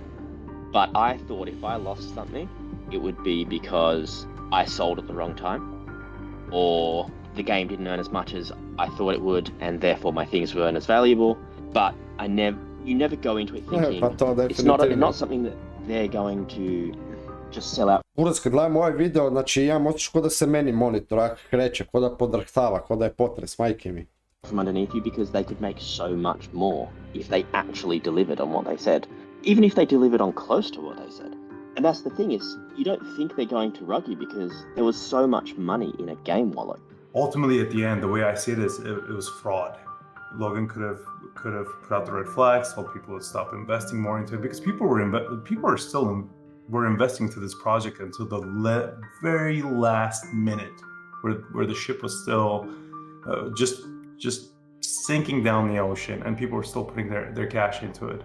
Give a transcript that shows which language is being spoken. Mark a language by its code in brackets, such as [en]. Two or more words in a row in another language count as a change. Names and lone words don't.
[en] But I thought if I lost something, it would be because I sold at the wrong time, or the game didn't earn as much as I thought it would, and therefore my things weren't as valuable. But you never go into it thinking it's not something that they're going to just sell out. [bs] Buraz, kad gledam ovaj video, znači imam osjećaj ko da se meni monitor kreće, ko da podrhtava, ko da je potres, majke mi. [en] From underneath you, because they could make so much more if they actually delivered on what they said, even if they delivered on close to what they said. And that's the thing, is you don't think they're going to rug you because there was so much money in a game wallet. Ultimately, at the end, the way I see it is, it was fraud. Logan could have put out the red flags, told people to stop investing more into it, because people were investing into this project until the very last minute, where the ship was still just sinking down the ocean, and people were still putting their cash into it.